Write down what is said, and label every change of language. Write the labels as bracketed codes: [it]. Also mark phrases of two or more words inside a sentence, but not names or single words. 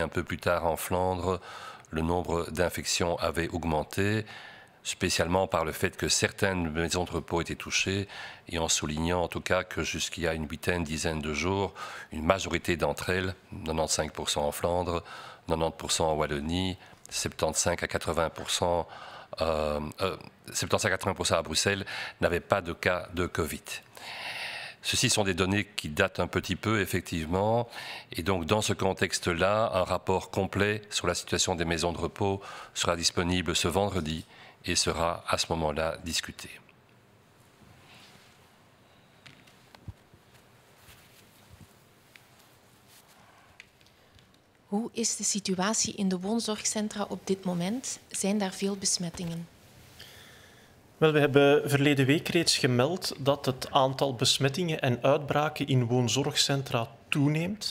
[fr] un peu plus tard en Flandre, le nombre d'infections avait augmenté, spécialement par le fait que certaines maisons de repos étaient touchées et en soulignant en tout cas que jusqu'il y a une dizaine de jours, une majorité d'entre elles, 95% en Flandre, 90% en Wallonie, 75 à 80% à Bruxelles n'avaient pas de cas de Covid. Ceci sont des données qui datent un petit peu, effectivement, et donc dans ce contexte-là, un rapport complet sur la situation des maisons de repos sera disponible ce vendredi et sera à ce moment-là discuté. [nl] Hoe is de situatie in de woonzorgcentra op dit moment? Zijn daar veel besmettingen? Wel, we hebben verleden week reeds gemeld dat het aantal besmettingen en uitbraken in woonzorgcentra toeneemt.